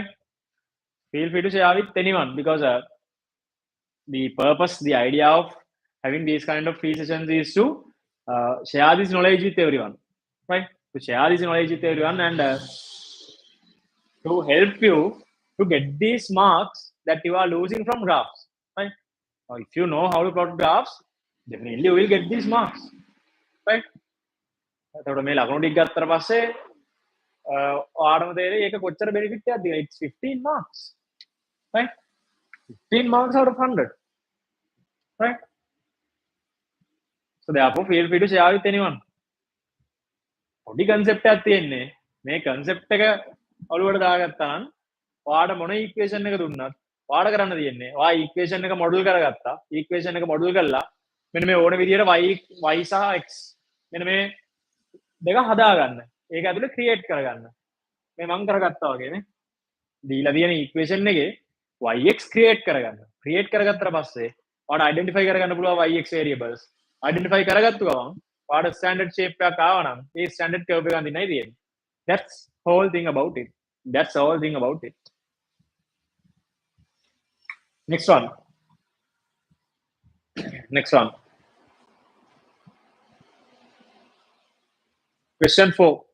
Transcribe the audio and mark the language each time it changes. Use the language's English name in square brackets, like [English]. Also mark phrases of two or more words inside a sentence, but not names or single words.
[English] Feel free to share with anyone because the purpose, the idea of having these kind of free sessions is to share this knowledge with everyone, right? To share this knowledge with everyone and to help you to get these marks that you are losing from graphs, right? Now, if you know how to plot graphs, definitely you will get these marks, right? [Sinhala] එතකොට මේ ලකුණු ටික ගත්තට පස්සේ ඔයාලම තේරෙයි ඒක කොච්චර benefit එකක්ද කියලා. [English] It's 15 marks, right? 15 marks out of 100, right? So therefore, feel free to share with anyone. [Sinhala] පොඩි concept එකක් තියෙන්නේ. මේ concept එක ඔළුවට දාගත්තා නම් ඔයාට මොන ඉක්වේෂන් එක දුන්නත් ඔයාට කරන්න තියෙන්නේ ඔයා ඉක්වේෂන් එක මොඩල් කරගත්තා. ඉක්වේෂන් එක මොඩල් කරලා මෙන්න මේ ඕන විදියට y සහ x මෙන්න මේ දෙක හදාගන්න. ඒක ඇතුලේ ක්‍රියේට් කරගන්න. මේ මම කරගත්තා වගේනේ. දීලා තියෙන ඉක්වේෂන් එකේ yx ක්‍රියේට් කරගන්න. ක්‍රියේට් කරගත්තට පස්සේ ඔයාට අයිඩෙන්ටිෆයි කරගන්න පුළුවන් yx variables. අයිඩෙන්ටිෆයි කරගත්තු ගමන් ඔයාට [English] standard shape [Sinhala] එකක් ආවා නම් ඒ [English] standard curve [Sinhala] එක අඳින්නයි තියෙන්නේ. [English] That's whole thing about it. That's all thing about it. Next one. Next one. Question 4.